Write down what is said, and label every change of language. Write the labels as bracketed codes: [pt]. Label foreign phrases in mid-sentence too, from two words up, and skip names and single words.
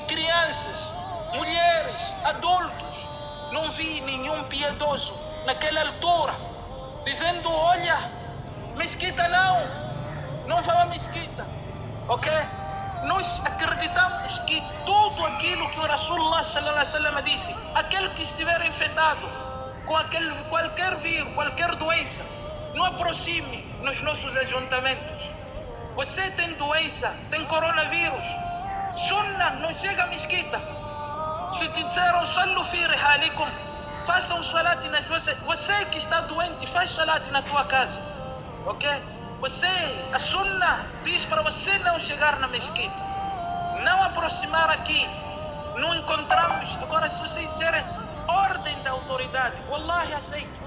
[pt] Crianças, mulheres, adultos. Não vi nenhum piedoso naquela altura dizendo, olha, mesquita não vá à mesquita, ok? Nós acreditamos que tudo aquilo que o Rasulullah [ar] صلى الله عليه وسلم [pt] disse, aquele que estiver infectado com qualquer vírus, qualquer doença, não aproxime nos nossos ajuntamentos. Você tem doença, tem coronavírus, Sunnah, não chega à mesquita. Se te disseram [ar] صلوا في رحالكم, [pt] façam salat nas vossas. Você que está doente, faz salat na tua casa, ok? A Sunnah diz para você não chegar na mesquita, não aproximar aqui. Não encontramos. Agora, se vocês disserem ordem da autoridade, wallahi aceito.